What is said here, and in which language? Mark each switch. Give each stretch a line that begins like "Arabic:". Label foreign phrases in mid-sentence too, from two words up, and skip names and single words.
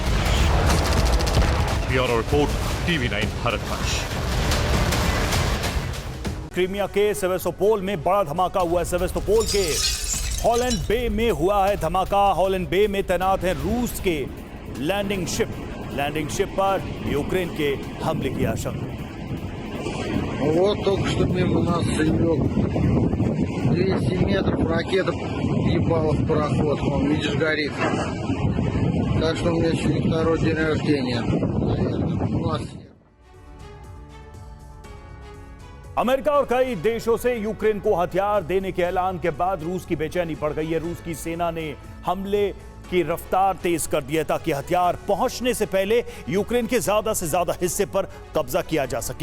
English: bureau report,
Hindi: TV9 भारतवर्ष। क्रीमिया के सेवेस्तोपोल में बड़ा धमाका हुआ है। सेवेस्तोपोल के हॉलैंड बे में हुआ है धमाका। हॉलैंड बे में तैनात है रूस के
English: landing ship
Hindi: पर यूक्रेन के हमले की आशंका।
Russian: Вот только что мимо нас лег 200 метров, ракета ебала в пароход, вон, видишь, горит. Так что у меня еще не второй день рождения, наверное. У нас
Hindi: अमेरिका और कई देशों से यूक्रेन को हथियार देने के ऐलान के बाद रूस की बेचैनी बढ़ गई है। रूस की सेना ने हमले की रफ्तार तेज कर दी है ताकि हथियार पहुंचने से पहले यूक्रेन के ज्यादा से ज्यादा हिस्से पर कब्जा किया जा सके।